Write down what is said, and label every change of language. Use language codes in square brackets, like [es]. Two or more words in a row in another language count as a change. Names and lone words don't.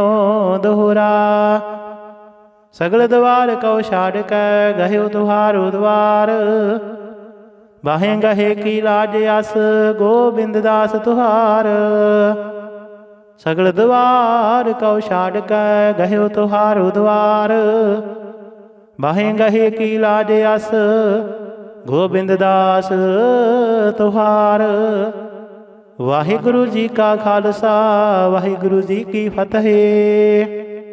[bra] दोहरा सगल द्वार कौ छाड़ कै, गह्यो तुहारो द्वार। बाहें गहे की लाज अस, गोबिंद दास तुहार। सगल द्वार कौ छाड़ कै, गह्यो तुहारो द्वार। बाहें गहे की लाज अस, गोबिंद दास तुहार। [pa] ਵਾਹਿਗੁਰੂ ਜੀ ਕਾ ਖਾਲਸਾ, ਵਾਹਿਗੁਰੂ ਜੀ ਕੀ ਫਤਿਹ।